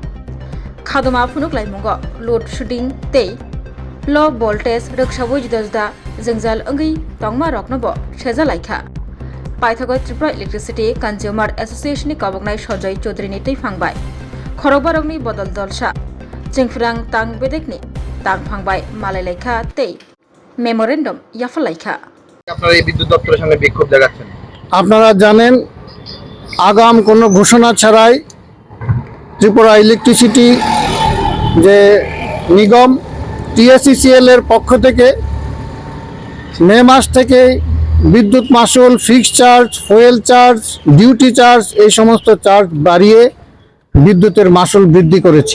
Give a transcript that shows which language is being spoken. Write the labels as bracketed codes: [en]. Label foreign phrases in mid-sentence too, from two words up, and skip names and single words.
[brx] खादमा फुनुक लाइमुंगो [en] load shedding [brx] तै [en] low voltage [brx] रक्षाबो जुदा जुदा जोंजाल अंगै तंगमा रकनबो सेजा लायखा पाइथागो त्रिपुरा इलेक्ट्रिसिटी कंज्यूमर एसोसिएशन नि कबकनाय संजय चौधरी नि तै फांबाय खरगबारगनि बदल दलसा जोंफिरां तां बेदेकनि तां फांबाय मालाय लायखा तै मेमोरेंडम याफा लायखा [bn] আপনারা এই বিদ্যুৎ দপ্তরের সামনে বিক্ষোভ দেখাচ্ছেন। আপনারা জানেন আগাম কোনো ঘোষণা ছাড়াই ত্রিপুরা ইলেকট্রিসিটি যে নিগম TSECL এর পক্ষ থেকে মে মাস থেকে বিদ্যুৎ মাশুল [en] fixed charge fuel charge duty charge [bn] এই সমস্ত চার্জ বাড়িয়ে বিদ্যুতের মাশুল বৃদ্ধি করেছে।